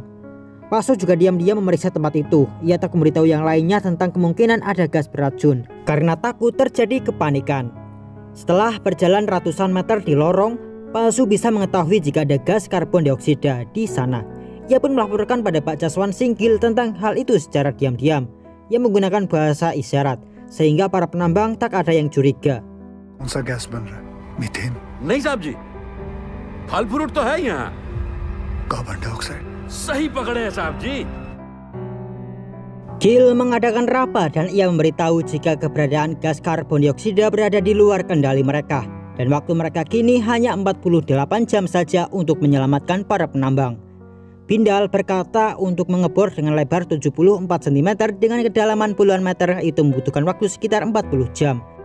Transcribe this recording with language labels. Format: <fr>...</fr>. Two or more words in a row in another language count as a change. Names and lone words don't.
<id>Pak Su juga diam-diam memeriksa tempat itu. Ia tak memberitahu yang lainnya tentang kemungkinan ada gas beracun karena takut terjadi kepanikan. Setelah berjalan ratusan meter di lorong, Pak Su bisa mengetahui jika ada gas karbon dioksida di sana. Ia pun melaporkan pada Pak Jaswant Singh Gill tentang hal itu secara diam-diam. Ia menggunakan bahasa isyarat sehingga para penambang tak ada yang curiga.</id> <hi>कौन सा गैस बन रहा है? मीथेन? नहीं साहब जी, फल फ्रूट तो है यहाँ.</hi> <en>carbon dioxide.</en> <hi>सही पकड़े हैं साहब जी.</hi> <id>Gil mengadakan rapat dan ia memberitahu jika keberadaan gas karbon dioksida berada di luar kendali mereka dan waktu mereka kini hanya 48 jam saja untuk menyelamatkan para penambang. Bindal berkata untuk mengebor dengan lebar 74 cm dengan kedalaman puluhan meter itu membutuhkan waktu sekitar 40 jam.</id>